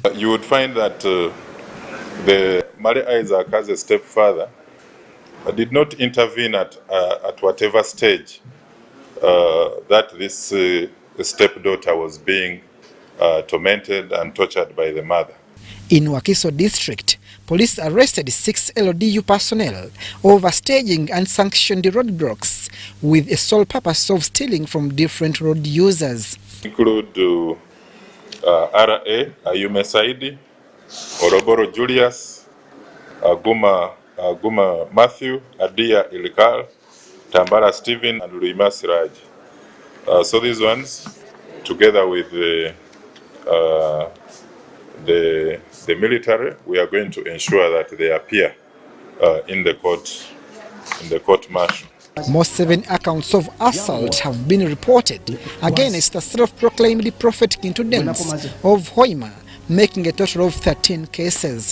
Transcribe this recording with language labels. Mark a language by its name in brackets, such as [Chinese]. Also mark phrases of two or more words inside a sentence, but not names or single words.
[English] You would find that the Male Isaac, as a stepfather, did not intervene at whatever stage that this stepdaughter was being tormented and tortured by the mother. In Wakiso district, police arrested 6 LODU personnel over staging unsanctioned roadblocks with a sole purpose of stealing from different road users. Include RA, Ayume Saidi, Oroboro Julius, Aguma Matthew, Adia Ilikal, Tambara Stephen, and Luima Siraj. So these ones, together with the military, we are going to ensure that they appear in the court martial. Most 7 accounts of assault have been reported against the self-proclaimed prophetic intendants of Hoima, making a total of 13 cases.